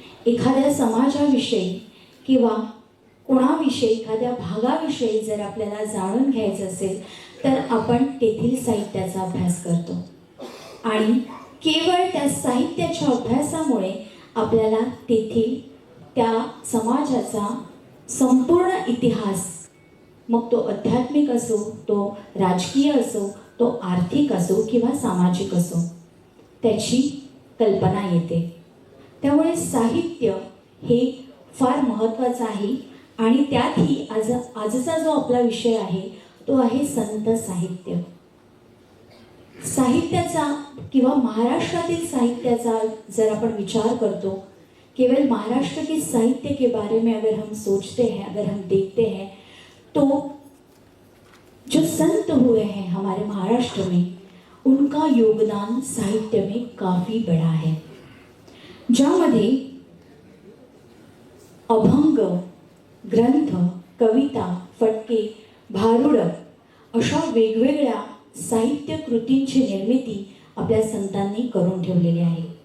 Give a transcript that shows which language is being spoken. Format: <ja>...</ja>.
<mr>एखाद्या समाजाविषयी किंवा कोणाविषयी, एखाद्या भागाविषयी जर आपल्याला जाणून घ्यायचं असेल तर आपण तेथील साहित्याचा अभ्यास करतो आणि केवळ त्या साहित्याच्या अभ्यासामुळे आपल्याला तेथील त्या समाजाचा संपूर्ण इतिहास, मग तो आध्यात्मिक असो, तो राजकीय असो, तो आर्थिक असो किंवा सामाजिक असो, त्याची कल्पना येते. त्यामुळे साहित्य हे फार महत्त्वाचं आहे आणि त्यातही आजचा जो आपला विषय आहे तो आहे संत साहित्य. साहित्याचा किंवा महाराष्ट्रातील साहित्याचा जर आपण विचार करतो,</mr> <hi>केवल महाराष्ट्र के साहित्य के बारे में अगर हम सोचते हैं, अगर हम देखते हैं, तो जो संत हुए हैं हमारे महाराष्ट्र में, उनका योगदान साहित्य में काफ़ी बड़ा है.</hi> <mr>ज्यामध्ये अभंग, ग्रंथ, कविता, फटके, भारुड अशा वेगवेगळ्या साहित्य कृतींची निर्मिती आपल्या संतांनी करून ठेवलेली आहे.</mr>